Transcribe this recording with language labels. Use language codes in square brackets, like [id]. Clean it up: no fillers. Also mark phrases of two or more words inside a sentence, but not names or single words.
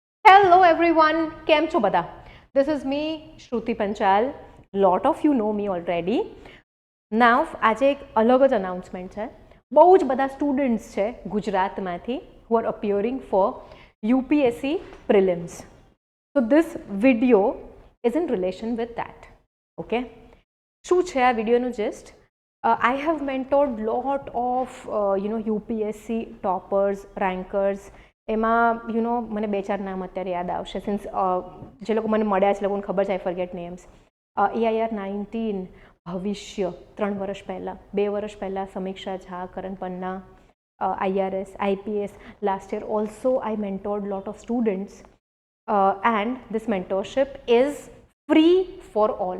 [en] Hello everyone, [gu] કેમ છો બધા? [en] This is me, Shruti Panchal. Lot of you know me already. Now, [gu] આજે એક અલગ જ અનાઉન્સમેન્ટ છે. બહુ જ બધા સ્ટુડન્ટ્સ છે ગુજરાતમાંથી [en] who are appearing for UPSC prelims. So this video is in relation with that. [gu] Okay? શું છે આ વિડીયોનું gist? [en] I have mentored lot of UPSC toppers, rankers. [gu] એમાં મને બે ચાર નામ અત્યારે યાદ આવશે સિન્સ જે લોકો મને મળ્યા છે લોકોને ખબર છે [en] I forget names. [gu] AIR-19 ભવિષ્ય 3 વર્ષ પહેલાં, 2 વર્ષ પહેલાં સમીક્ષા ઝા, કરણ પન્ના, IRS, IPS. [en] Last year also I mentored lot of students and this mentorship is free for all.